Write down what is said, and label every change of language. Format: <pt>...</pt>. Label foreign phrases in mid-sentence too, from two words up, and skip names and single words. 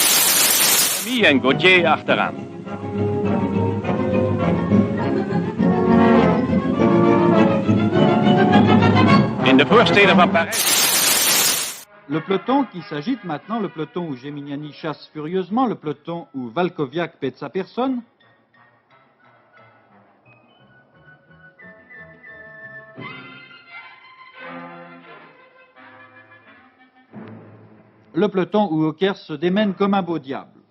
<nl>En Gauthier achteraan. In de voorsteden van Parijs.</nl> <fr>Le peloton qui s'agite maintenant, le peloton où Geminiani chasse furieusement, le peloton où Valkoviak pète sa personne. Le peloton où Ockers se démène comme un beau diable.</fr>